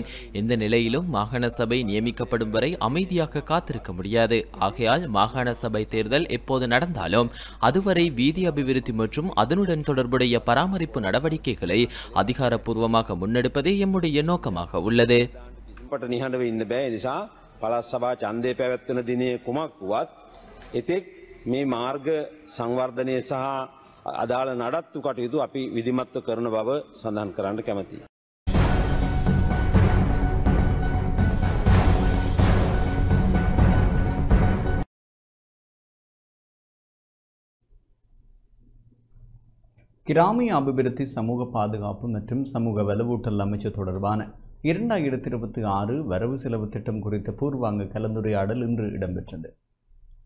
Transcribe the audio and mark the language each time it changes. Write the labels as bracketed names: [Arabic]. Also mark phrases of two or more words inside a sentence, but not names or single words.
[Tamil] எந்த நிலையிலும் மாகாண சபை நியமிக்கப்படும் வரை அமைதியாக காத்திருக்க முடியாது. ஆகையால் மாகாண சபை தேர்தல் எப்போது நடந்தாலும் அதுவரை வீதி அபிவிருத்தி மற்றும் அதனுடன் தொடர்புடைய பராமரிப்பு நடவடிக்கைகளை அதிகாரப்பூர்வமாக முன்னெடுப்பதே எம்முடைய நோக்கமாக உள்ளது. [Sinhala] නිහඬව ඉන්න බෑ. ඒ නිසා පළාත් සභා ඡන්දය පැවැත්වෙන දිනේ කුමක් වුවත් එතෙක් මේ මාර්ග සංවර්ධනය සහ අදාළ නඩත්තු කටයුතු අපි විධිමත්ව කරන බව සඳහන් කරන්න කැමැතියි. [Tamil] கிராமிய அபிவிருத்தி, சமூக பாதுகாப்பு மற்றும் சமூக வலுவூட்டல் அமைச்சு தொடர்பான 2026 வரவு செலவு திட்டம் குறித்த பூர்வாங்க கலந்துரையாடல் இன்று இடம்பெற்றது.